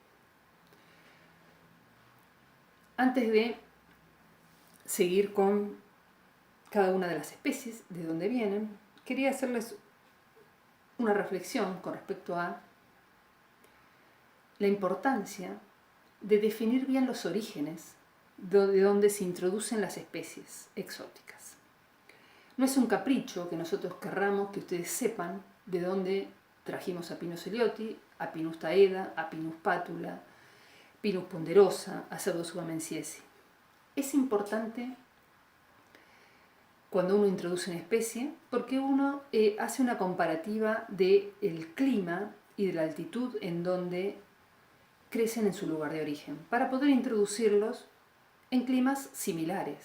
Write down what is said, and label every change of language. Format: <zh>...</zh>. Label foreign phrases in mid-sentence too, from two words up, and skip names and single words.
<es>Antes de seguir con cada una de las especies, de dónde vienen, quería hacerles una reflexión con respecto a la importancia de definir bien los orígenes de donde se introducen las especies exóticas. No es un capricho que nosotros querramos que ustedes sepan de dónde trajimos a Pinus elioti, a Pinus taeda, a Pinus pátula, Pinus ponderosa, a Pseudosubamensiesi. Es importante cuando uno introduce una especie porque uno hace una comparativa del clima y de la altitud en donde crecen en su lugar de origen, para poder introducirlos en climas similares.</es>